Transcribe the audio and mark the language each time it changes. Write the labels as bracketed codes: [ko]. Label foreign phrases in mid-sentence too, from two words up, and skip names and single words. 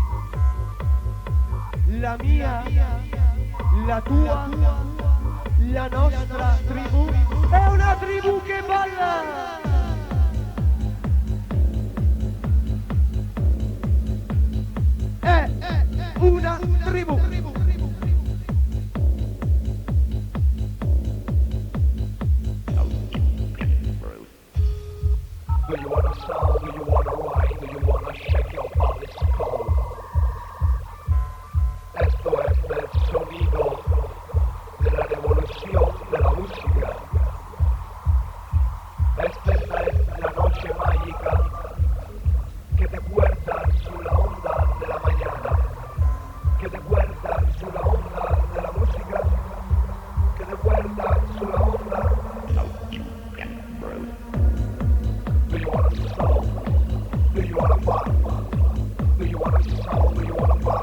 [it] la mia la tua, la nostra tribù è una tribù che balla. È una tribù. [en] Do you wanna sound? Do you wanna ride? Do you wanna shake your body strong? [es] Esto es el sonido de la revolución de la música. Esta es la noche mágica que te cuerda [it] sulla onda della [es] mañana, que te cuerda [it] sulla onda della [es] música, que te cuerda [it] sulla onda. [en] Do you wanna soul? Do you wanna funk? Do you wanna soul? Do you wanna funk?